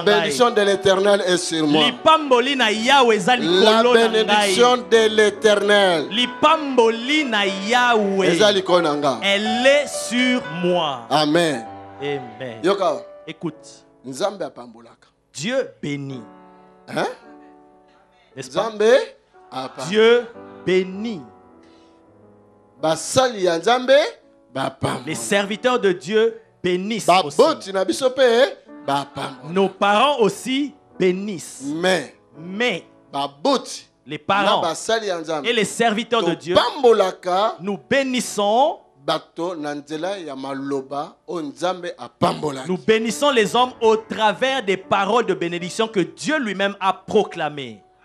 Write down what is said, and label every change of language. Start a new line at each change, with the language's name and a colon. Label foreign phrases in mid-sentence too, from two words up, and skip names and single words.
French: bénédiction de l'Éternel est sur moi. La bénédiction de l'Éternel. Elle est sur moi. Amen. Amen.
Lingala: Yoka.
French: Écoute,
Lingala: Nzambe apambolaka.
French: Dieu bénit. Hein? N'est-ce pas?
Lingala: Nzambe apambolaka.
French: Dieu bénit.
Lingala: Basali ya Nzambe bapambolaka.
French: Les serviteurs de Dieu bénissent aussi.
Lingala: Baboti na biso pe bapambolaka.
French: Nos parents aussi bénissent.
Lingala: Mais baboti
French: les parents et les serviteurs de Dieu, nous bénissons. Nous bénissons les hommes au travers des paroles de bénédiction que Dieu lui-même a proclamées.